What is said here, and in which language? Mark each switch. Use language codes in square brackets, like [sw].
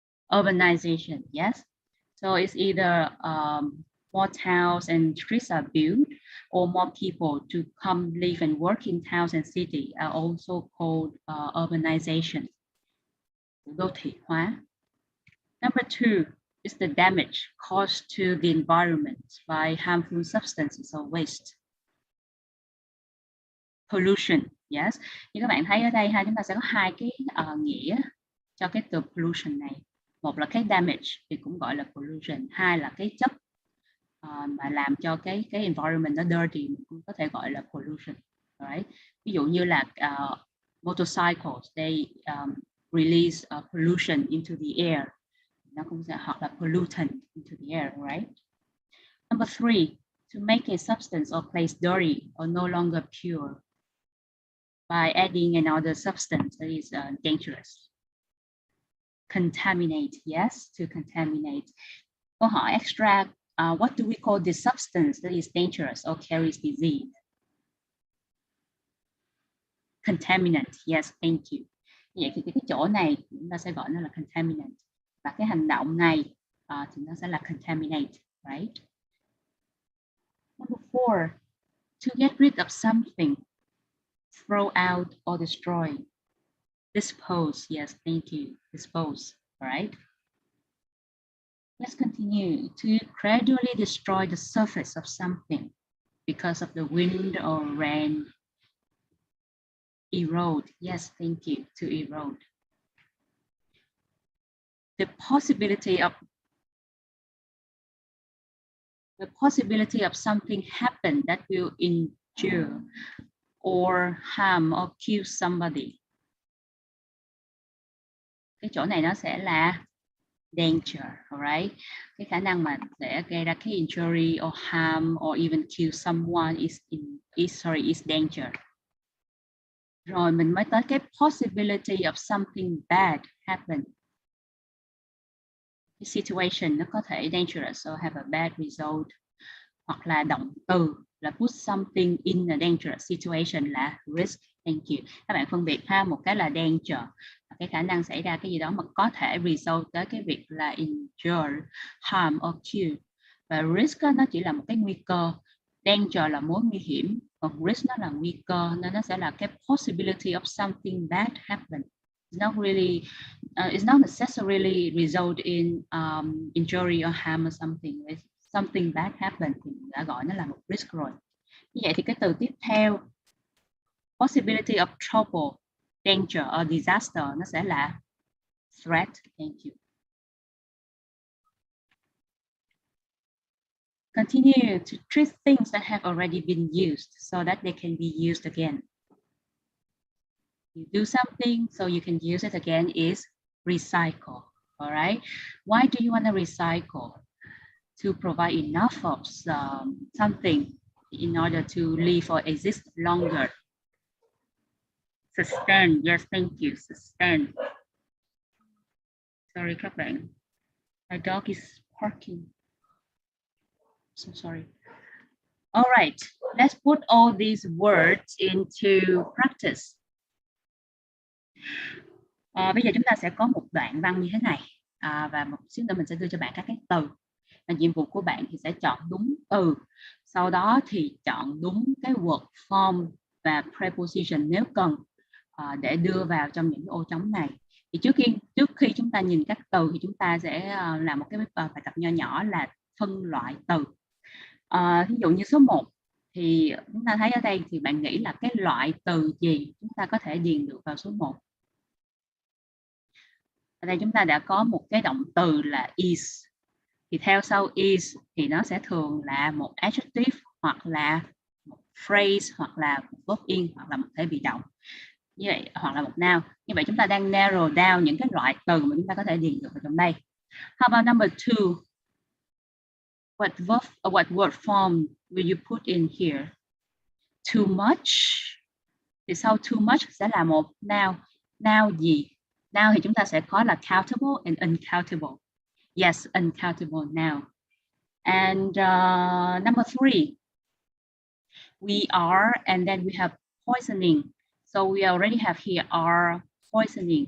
[en] Urbanization, yes. So it's either more towns and streets are built, or more people to come live and work in towns and cities are also called urbanization. [vi] Đô thị hóa. [en] Number two is the damage caused to the environment by harmful substances or waste. Pollution, yes. [vi] Như các bạn thấy ở đây ha, chúng ta sẽ có hai cái nghĩa cho cái từ pollution này. Một là cái damage thì cũng gọi là pollution, hai là cái chất mà làm cho cái environment nó dirty, mình cũng có thể gọi là pollution. [en] Right? [vi] Ví dụ như là [en] motorcycles, they release pollution into the air. [vi] Nó cũng sẽ hoặc là pollutant [en] into the air, right? Number three, to make a substance or place dirty or no longer pure by adding another substance that is dangerous. Contaminate, yes, to contaminate. [vi] Câu hỏi [en] extra, what do we call this substance that is dangerous or carries disease? Contaminant, yes, thank you. [vi] Vậy thì cái chỗ này chúng ta sẽ gọi nó là contaminant. Và cái hành động này thì nó sẽ là contaminate, right? [en] Number four, to get rid of something, throw out or destroy. Dispose, yes, thank you, dispose, all right? Let's continue. To gradually destroy the surface of something because of the wind or rain. Erode, yes, thank you, to erode. The possibility of something happen that will injure or harm or kill somebody. [vi] Cái chỗ này nó sẽ là danger, alright? Cái khả năng mà sẽ gây ra cái [en] injury or harm or even kill someone is danger. [vi] Rồi mình mới tới cái [en] possibility of something bad happen. cái situation [vi] nó có thể [en] dangerous or have a bad result, [vi] hoặc là động từ là [en] put something in a dangerous situation là risk. Thank you. [vi] Các bạn phân biệt ha, một cái là danger, cái khả năng xảy ra cái gì đó mà có thể result tới cái việc là [en] injure, harm or kill. [vi] Và risk đó, nó chỉ là một cái nguy cơ. Danger là mối nguy hiểm, còn risk nó là nguy cơ, nên nó sẽ là cái possibility of something bad happen. [en] It's not really, it's not necessarily result in injury or harm or something. It's something bad happen [vi] thì đã gọi nó là một risk rồi. Như vậy thì cái từ tiếp theo, [en] possibility of trouble, danger or disaster, [vi] nó sẽ là threat. [en] Thank you. Continue to treat things that have already been used so that they can be used again. You do something so you can use it again is recycle. All right. Why do you want to recycle? To provide enough of something in order to live or exist longer. Sustain. Yes, thank you. Sustain. Sorry [vi] các bạn. [en] My dog is barking. So sorry. All right, let's put all these words into practice. [vi] Bây giờ chúng ta sẽ có một đoạn văn như thế này, và một xíu nữa mình sẽ đưa cho bạn các cái từ. Và nhiệm vụ của bạn thì sẽ chọn đúng từ, sau đó thì chọn đúng cái word form và preposition nếu cần, để đưa vào trong những ô trống này. Thì trước khi chúng ta nhìn các từ thì chúng ta sẽ làm một cái bài tập nho nhỏ là phân loại từ. Ví dụ như số 1 thì chúng ta thấy ở đây thì bạn nghĩ là cái loại từ gì chúng ta có thể điền được vào số 1. Ở đây chúng ta đã có một cái động từ là is. Thì theo sau is thì nó sẽ thường là một adjective hoặc là một phrase hoặc là một verb in hoặc là một thể bị động. Như vậy hoặc là một noun. Như vậy chúng ta đang narrow down những cái loại từ mà chúng ta có thể điền được vào trong đây. [en] How about number 2? What verb or what word form will you put in here? Too much. [vi] Thì sau [en] too much [vi] sẽ là một noun. Noun gì? Noun thì chúng ta sẽ có là [en] countable and uncountable. Yes, uncountable noun. And number 3, we are, and then we have poisoning. So we already have here are poisoning.